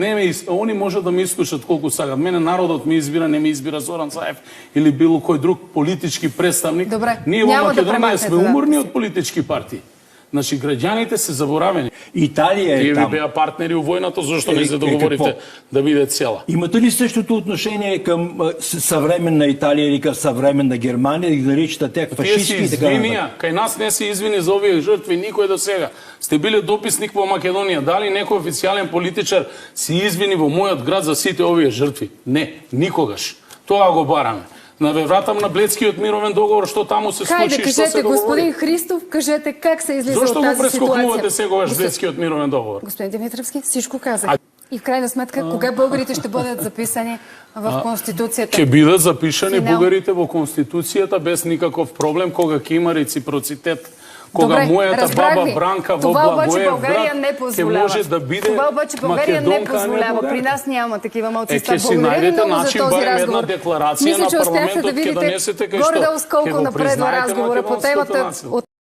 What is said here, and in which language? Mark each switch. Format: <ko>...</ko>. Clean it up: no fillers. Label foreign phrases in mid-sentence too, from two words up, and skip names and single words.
<mk>Не, они може да ме искушат колку сакат. Мене народот ме избира, не ме избира Зоран Заев или било кој друг политички представник.</mk> <bg>Добре,</bg> <mk>Ние во</mk> <bg>няма да</bg> <mk>Македонија</mk> <bg>премахнете</bg> <mk>сме уморни</mk> <bg>надписи.</bg> <mk>од политички партии. Значи граѓаните се заборавени.</mk> <bg>Италия</bg> <mk>Тие</mk> <bg>е</bg> <mk>ви</mk> <bg>там.</bg> <mk>беа партнери у војната, зашто не се</mk> <bg>какво?</bg> <mk>договорите да биде цела?</mk> <bg>Имате ли същото отношение към съвременна Италия или към съвременна Германия, да ги наричате тях</bg> <mk>Тие се</mk> <bg>фашистки и така</bg> <mk>извинија,</mk> <bg>нататък?</bg> <mk>кај нас не се извини за овие жртви никој до сега. Сте биле дописник во Македонија, дали некој официјален политичар се извини во мојот град за сите овие жртви? Не, никогаш. Тоа го бараме. На вратам на Бледскиот мировен договор, што таму се</mk> <bg>Хайде,</bg> <mk>случи и што</mk> <bg>кажете,</bg> <mk>се говори.</mk> <bg>господин Христов, кажете как се излиза</bg> <mk>Зошто</mk> <bg>от</bg> <mk>го</mk> <bg>тази</bg> <mk>прескокувате</mk> <bg>ситуация.</bg> <mk>сегогаш Бледскиот мировен договор?</mk> <bg>Господин Димитровски, всичко казах. И в крайна сметка, кога българите ще бъдат записани в Конституцията?</bg> <mk>Ќе бидат запишани</mk> <bg>Финал.</bg> <mk>бугарите во Конституцијата без никаков проблем, кога ќе има реципроцитет. Кога</mk> <bg>Добре,</bg> <mk>мојата</mk> <bg>разбрах</bg> <mk>баба</mk> <bg>ви.</bg> <mk>Бранка во</mk> <bg>Това обаче</bg> <mk>Благоев</mk> <bg>България</bg> <mk>град</mk> <bg>не</bg> <mk>ќе</mk> <bg>позволява.</bg> <mk>може да биде</mk> <bg>Това обаче България не</bg> <mk>македонка, а не</mk> <bg>позволява. При</bg> <mk>бугарка.</mk> <bg>нас няма такива малцинства.</bg> <mk>Ќе си</mk> <bg>Благодаря ви</bg> <mk>најдете</mk> <bg>много за</bg> <mk>начин,</mk> <bg>този</bg> <mk>барем една</mk> <bg>разговор.</bg> <mk>декларација</mk> <bg>Мисля,</bg> <mk>на</mk> <bg>че успяхте</bg> <mk>парламентот,</mk> <bg>да</bg> <mk>ќе</mk> <bg>видите</bg> <mk>донесете кај што</mk> <bg>горе-долу с</bg> <mk>ќе</mk> <bg>колко</bg> <mk>го</mk> <bg>напредва</bg> <mk>признаете</mk> <bg>разговора по</bg> <mk>македонската</mk> <bg>темата.</bg> <mk>нација.</mk> <bg>От</bg>